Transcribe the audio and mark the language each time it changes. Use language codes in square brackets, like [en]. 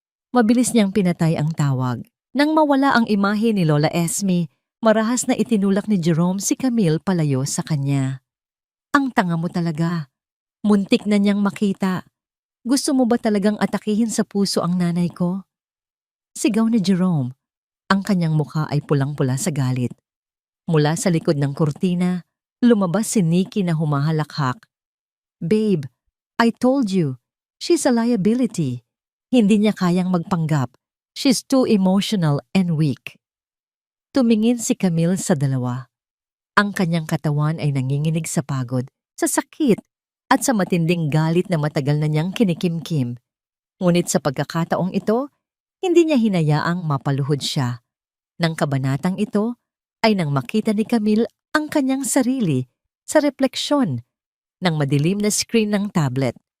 [tl] Mabilis niyang pinatay ang tawag. Nang mawala ang imahe ni Lola Esme, marahas na itinulak ni Jerome si Camille palayo sa kanya. "Ang tanga mo talaga. Muntik na niyang makita. Gusto mo ba talagang atakihin sa puso ang nanay ko?" Sigaw ni Jerome. Ang kanyang mukha ay pulang-pula sa galit. Mula sa likod ng kurtina, lumabas si Nikki na humahalakhak. [en] "Babe, I told you, she's a liability. [tl] Hindi niya kayang magpanggap. [en] She's too emotional and weak." [tl] Tumingin si Camille sa dalawa. Ang kanyang katawan ay nanginginig sa pagod, sa sakit, at sa matinding galit na matagal na niyang kinikimkim. Ngunit sa pagkakataong ito, hindi niya hinayaang mapaluhod siya. Nang kabanatang ito, ay nang makita ni Camille ang kanyang sarili sa refleksyon ng madilim na screen ng tablet.